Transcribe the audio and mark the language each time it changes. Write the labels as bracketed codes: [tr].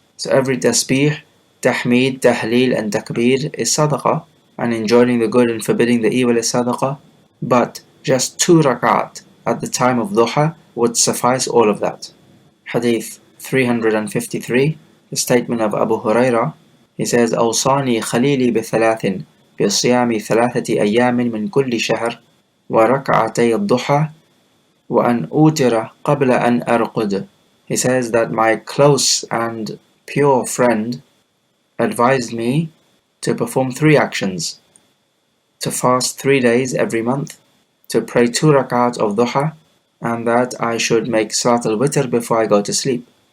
[en] So every tasbih, tahmeed, tahleel and takbir is sadaqah, and enjoining the good and forbidding the evil is sadaqah. But just 2 rak'at at the time of duha would suffice all of that. Hadith 353, the statement of Abu Hurairah, He says, [ar] أوصاني خليلي بثلاث بصيام 3 أيام من كل شهر وركعتي الضحى وأن أوتر قبل أن أرقد. [en] He says that my close and pure friend advised me to perform 3 actions: to fast 3 days every month, to pray 2 rakat of duha, and that I should make Salat al-Witr before I go to sleep.